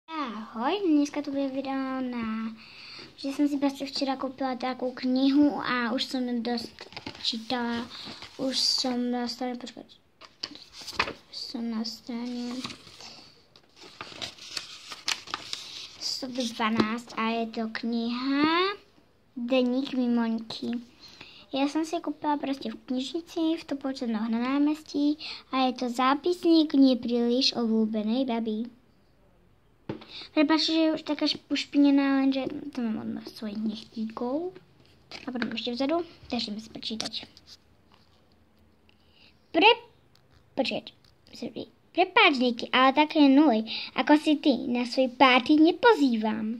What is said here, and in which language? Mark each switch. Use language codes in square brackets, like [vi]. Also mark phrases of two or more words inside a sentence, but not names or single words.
[cs] Ahoj, dneska to bude video že som si prostě včera koupila takovou knihu a už jsem dost čítala. Už jsem na straně, jsem na straně 112 a je to kniha Deník Mimoňky. Já jsem si koupila prostě [sk] v knižnici v Topolčanoch na námestí a je to zápisník nepríliš obľúbenej babi. Prepáčte, že je už taká ušpinená, lenže to mám od svojich nechtíkov. [cs] A potom ještě vzadu, [sk] takže si prečítať. Prepáč, Niky, ale také nuly, ako si ty, na svoj párty nepozývam.